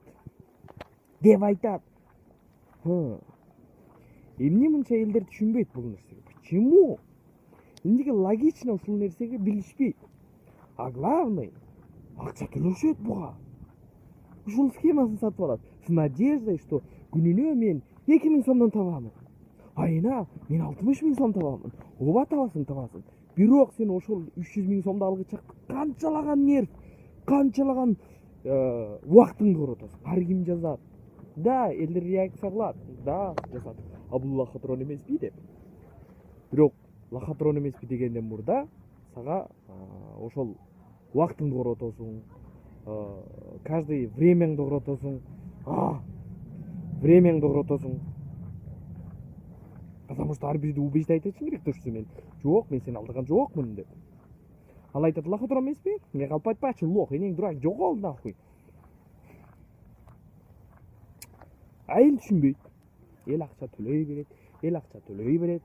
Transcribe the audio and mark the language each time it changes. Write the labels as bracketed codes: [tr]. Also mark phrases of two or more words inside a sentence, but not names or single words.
[ky] Деп айтат. Эмне мынча элдер түшүнбөйт бул нерсеге? [ru] Почему? [ky] Эмнеге логично ушул нерсеге билишпейт? [ru] А главное, [ky] акча төлөшөт буга. Ушул схемасын сатып алат. [ru] С надеждой, что [ky] күнүнө мен 2000 сомдон табамын. Айына мен 60 000 сом табамын. Ооба табасың. Бирок сен ошол 300 000 сомду алгыча канчалаган нерв, канчалаган убактыңды коротосуң. Ар ким жазат. Да, элдер реакция кылат. Да, жазат. Бул лохотрон эмеспи деп. Бирок лохотрон эмеспи дегенден мурда сага ошол убактыңды коротосуң. Каждый времяңды коротосуң. [ru] Потому что [ky] ар бирди убеждать айтышың керек турчу мен. Жок, мен сени алдырган жокмун деп. Ал айтат, лохотрон эмеспи? Мен калп айтпачы, лох, энең дурак, жогол нахуй. Эл түшүнбөйт. Эл акча төлөй берет.